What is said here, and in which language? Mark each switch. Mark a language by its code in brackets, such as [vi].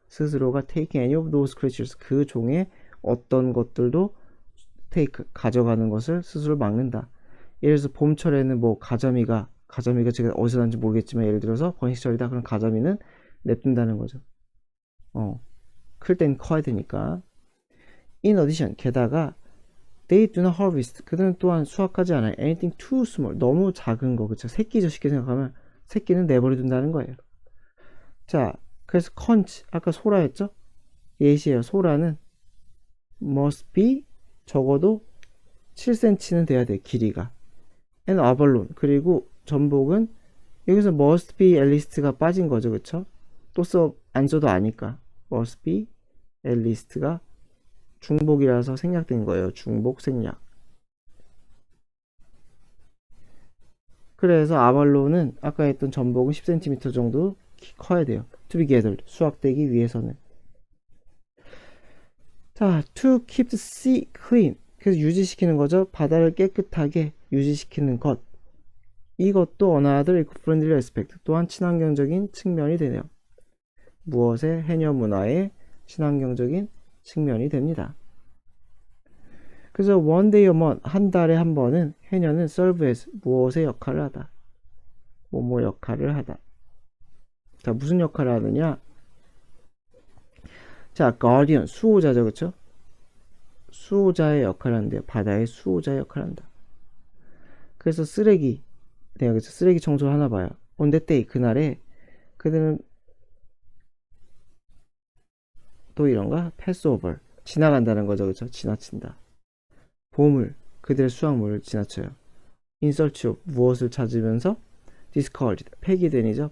[ko] 스스로가 [en] take any of those creatures [ko] 그 종의 어떤 것들도 take 가져가는 것을 스스로 막는다. 예를 들어서 봄철에는 뭐 가자미가 제가 어디서 난지 모르겠지만 예를 들어서 번식철이다. 그럼 가자미는 냅둔다는 거죠. 클 땐 커야 되니까. [en] In addition [ko] 게다가 [en] they do not harvest [ko] 그들은 또한 수확하지 않아요. [en] anything too small [ko] 너무 작은 거 그쵸? 새끼죠. 쉽게 생각하면 새끼는 내버려 둔다는 거예요. 자 그래서 conch 아까 소라였죠? 예시예요. 소라는 [en] must be [ko] 적어도 7cm는 돼야 돼 길이가. [en] and abalone [ko] 그리고 전복은 여기서 [en] must be at least [ko] 가 빠진 거죠. 그쵸? 또 안 써도 아니까 must be at least가 중복이라서 생략된 거예요. 중복 생략. 그래서 아발로는 아까 했던 전복은 10cm 정도 커야 돼요. [en] to be gathered [ko] 수확되기 위해서는. [en] 자, to keep the sea clean [ko] 그래서 유지시키는 거죠. 바다를 깨끗하게 유지시키는 것. 이것도 [en] another eco-friendly aspect [ko] 또한 친환경적인 측면이 되네요. 무엇의 해녀 문화의 친환경적인 측면이 됩니다. 그래서 [en] one day a month [ko] 한 달에 한 번은 해녀는 [en] serve as [ko] 무엇의 역할을 하다. 뭐뭐 역할을 하다. 자 무슨 역할을 하느냐? 자 guardian 수호자죠 그쵸? 수호자의 역할을 하는데요. 바다의 수호자의 역할을 한다. 그래서 쓰레기 그래서 쓰레기 청소를 하나 봐요. [en] on that day [ko] 그날에 그들은 또 이런가? [en] pass over [ko] 지나간다는 거죠 그쵸? 지나친다. 보물 그들의 수확물을 지나쳐요. [en] in search of [ko] 무엇을 찾으면서 [en] discarded [ko] 폐기된이죠.